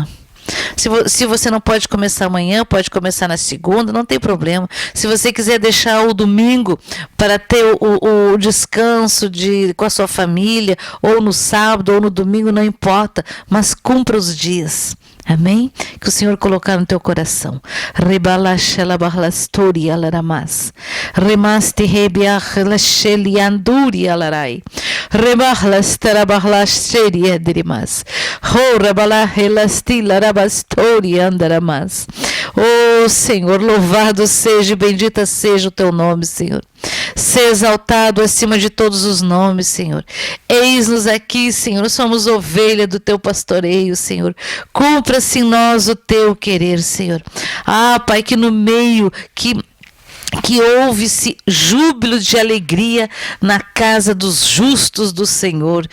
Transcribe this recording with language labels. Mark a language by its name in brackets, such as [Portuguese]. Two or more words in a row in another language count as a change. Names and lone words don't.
[Portuguese] Se você não pode começar amanhã, pode começar na segunda, não tem problema. Se você quiser deixar o domingo para ter o descanso com a sua família, ou no sábado, ou no domingo, não importa, mas cumpra os dias. Amém? Que o Senhor colocar no teu coração. Rebalashelabarlastori alaramas. Remaste rebiach lasheli anduri alarai. Rebarlasterabarlasheri edrimas. Ho rebalahelasti larabastori andaramas. Oh Senhor, louvado seja e bendita seja o teu nome, Senhor. ser exaltado acima de todos os nomes, Senhor. Eis-nos aqui, Senhor, somos ovelha do teu pastoreio, Senhor. Cumpra-se em nós o teu querer, Senhor. Ah, Pai, que no meio que houve-se júbilo de alegria na casa dos justos do Senhor.